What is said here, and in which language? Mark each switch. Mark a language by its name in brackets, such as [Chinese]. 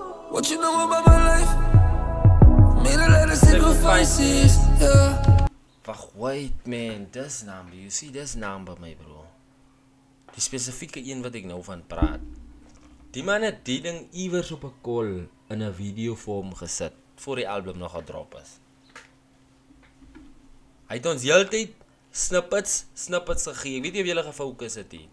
[English] What you know about my life? Made a lot of sacrifices, yeah. Wag, wait man, dis number, you see dis number my bro. [Afrikaans] Die spesifieke een wat ek nou van praat. Die man het die ding iewers op 'n call in 'n video vorm gesit voor die album nog gedrop is. Hy het ons heeltyd snippets gegee. Ek weet nie of julle gefokus het nie.